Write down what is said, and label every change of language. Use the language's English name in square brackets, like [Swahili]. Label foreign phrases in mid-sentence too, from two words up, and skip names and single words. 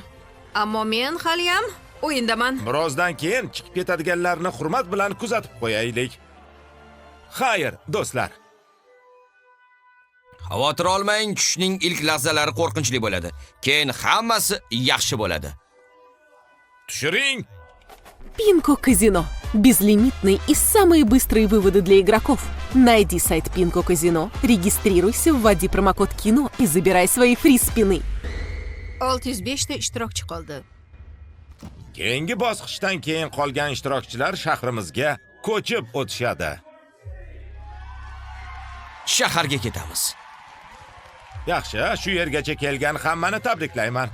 [Uzbek] Ammo men hali ham o'yindaman. Birozdan keyin chiqib ketadiganlarni hurmat bilan kuzatib qo'yaylik. Xayr, do'stlar. Xavotir olmang, tushning ilk lahzalari qo'rqinchli bo'ladi. Keyin hammasi yaxshi bo'ladi. Tushiring. [Russian] Пинко Казино. Безлимитные и самые быстрые выводы для игроков. Найди сайт Пинко Казино, регистрируйся, вводи промокод КИНО и забирай свои фри-спины. [Uzbek] 605 ta ishtirokchi qoldi. Keyingi bosqichdan keyin qolgan ishtirokchilar shahrimizga ko'chib o'tishadi. Shaharga ketamiz. Yaxshi, shu yergacha kelgan hammani tabriklayman.